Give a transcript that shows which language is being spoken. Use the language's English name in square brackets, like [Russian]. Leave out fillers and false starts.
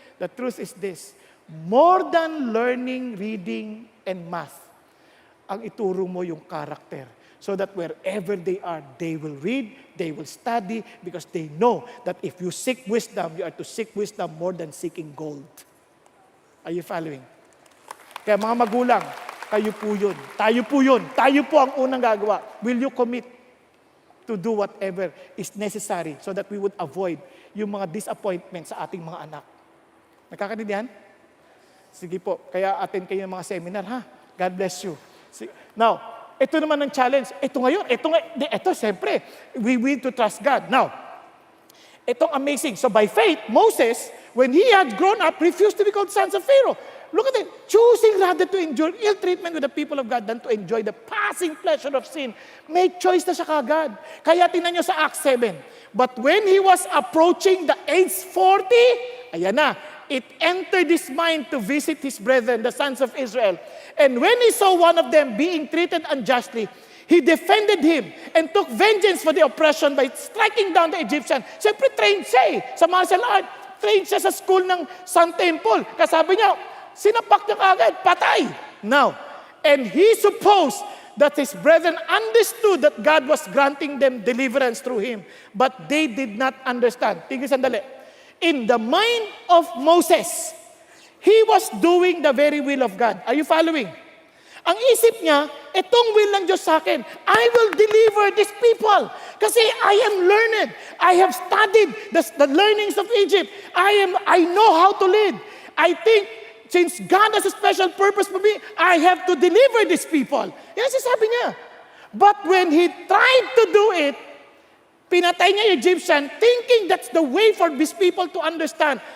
[English] The truth is this, more than learning, reading, and math, [Filipino] ang ituro mo yung [English] character. So that wherever they are, they will read, they will study, because they know that if you seek wisdom, you are to seek wisdom more than seeking gold. Are you following? [Filipino] Kaya mga magulang, kayo po yun. Tayo po yun. Tayo po ang unang gagawa. [English] Will you commit to do whatever is necessary so that we would avoid yung mga disappointment [Filipino] sa ating mga anak? Nakakaintindihan? Sige po. Kaya attend kayo ng mga seminar, ha? [English] God bless you. [Filipino] Now, ito naman ang challenge. Ito siyempre, [English] we need to trust God. Now, itong amazing. So by faith, Moses, when he had grown up, refused to be called sons of Pharaoh. Look at it. Choosing rather to endure ill treatment with the people of God than to enjoy the passing pleasure of sin. [Filipino] May choice na siya kagad. Kaya tingnan nyo sa Acts 7. [English] But when he was approaching the age 40, [Filipino] ayan na, [English] it entered his mind to visit his brethren, the sons of Israel. And when he saw one of them being treated unjustly, he defended him and took vengeance for the oppression by striking down the Egyptian. [Filipino] Siyempre, trained siya sa martial art. Trained siya sa school ng Sun Temple. Kasabi niya, sinapak niya kagad, patay. [English] Now, and he supposed that his brethren understood that God was granting them deliverance through him. But they did not understand. [Filipino] Tigil sandali. [English] In the mind of Moses, he was doing the very will of God. Are you following? [Filipino] Ang isip niya, itong will ng Diyos sa akin. [English] I will deliver these people. Kasi I am learned. I have studied the learnings of Egypt. I know how to lead. I think, since God has a special purpose for me, I have to deliver these people. [Filipino] Yan sabi niya. [English] But when he tried to do it, [Filipino] pinatay niya yung Egyptian, [English] thinking that's the way for these people to understand.